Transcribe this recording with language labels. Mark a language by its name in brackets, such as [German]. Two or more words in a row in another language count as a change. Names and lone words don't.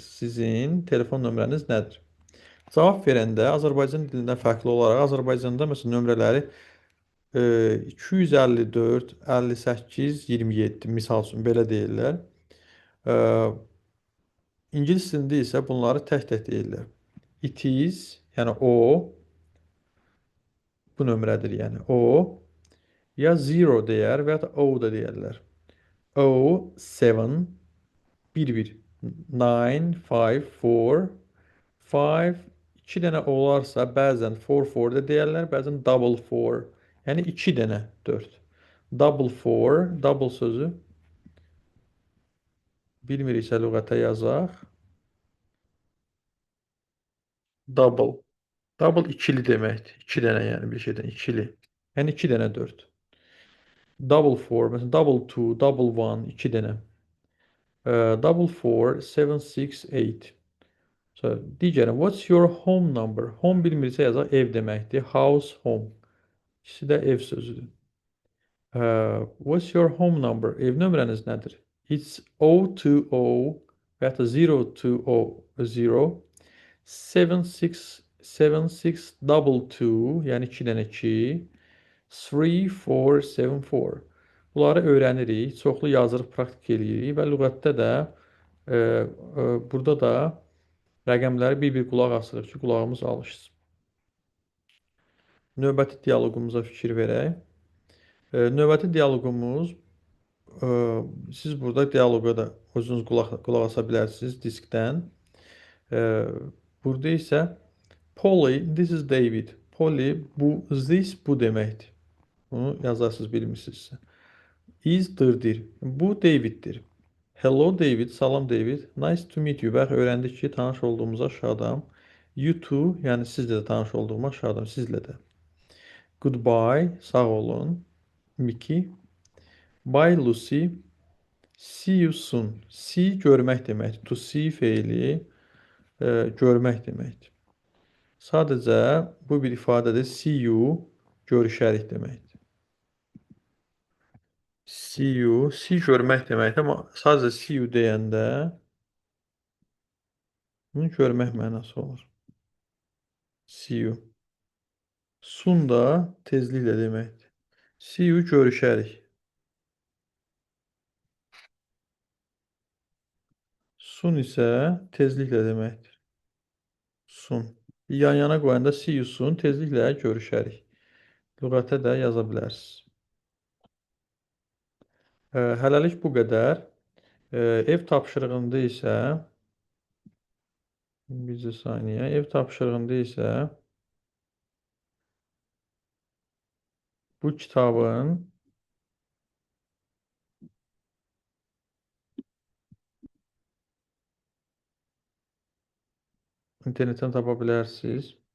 [Azerbaijani] Sizin telefon nömrəniz nədir? Cavab verəndə Azərbaycan dilindən fərqli olaraq Azərbaycanda məsələn nömrələri 254, 58, 27 misal üçün belə deyirlər. E, İngilis dilində isə bunları tək-tək deyirlər. [English] It is, [Azerbaijani] yəni o, bu nömrədir, yəni o, ya zero deyər və ya da o da deyərlər. O, 7, 1, 1, 9, 5, 4, 5, 2 dənə olarsa bəzən 4, 4 da deyərlər, bəzən double 4, yəni 2 dənə 4. Double 4, double sözü bilmiriksə lüğətə yazaq. Double. Double ikili deməkdir. 2 dənə yəni bir şeydən ikili. Yəni 2 dənə 4. Double 4, məsələn double 2, double 1, 2 dənə. Double 4, 7, 6, 8. [English] So, digəri, what's your home number? [Azerbaijani] Home bilmirsə yazaq ev deməkdir. [English] House, home. [Azerbaijani] İkisi də ev sözüdür. [English] What's your home number? [Azerbaijani] Ev nömrəniz nədir? It's 020 və ya da 0200 767622, yəni 2 dənə 2, 3474. Bunları öyrənirik, çoxlu yazırıq, praktik eləyirik və lüğətdə də burada da rəqəmləri bir-bir qulaq asırıq ki, qulağımız alışsın. Növbəti dialoqumuza fikir verək. Növbəti dialoqumuz, siz burada dialoqa da özünüz qulaq asa bilərsiniz diskdən. Burada isə Polly, [English] this is David. [Azerbaijani] Polly, this bu deməkdir. Bunu yazarsınız bilmirsinizsə. Is-dir. Bu Daviddir. Hello David, salam David. [English] Nice to meet you. [Azerbaijani] Bax, öyrəndik ki, tanış olduğumuza şadam. [English] You too, [Azerbaijani] yəni sizlə də tanış olduğuma şadam, sizlə də. Goodbye, sağ olun. Mickey. [English] Bye Lucy. See you soon. [Azerbaijani] See görmək deməkdir. [English] To see [Azerbaijani] feili görmək deməkdir. Sadəcə bu bir ifadədir. [English] See you [Azerbaijani] görüşərik deməkdir. [English] See you, see [Azerbaijani] görmək deməkdir, amma sadəcə [English] see you [Azerbaijani] deyəndə bunu görmək mənası olur. [English] See you. [Azerbaijani] Soon da tezliklə deməkdir. [English] See you [Azerbaijani] görüşərik. Soon isə tezliklə deməkdir. Soon. Yan-yana qoyanda [English] see you soon, [Azerbaijani] tezliklə görüşərik. Lüğətə də yaza bilərsiniz. Hələlik bu qədər. Ev tapşırığında isə bircə saniyə. Ev tapşırığında isə bu kitabın internetdən tapa bilərsiniz.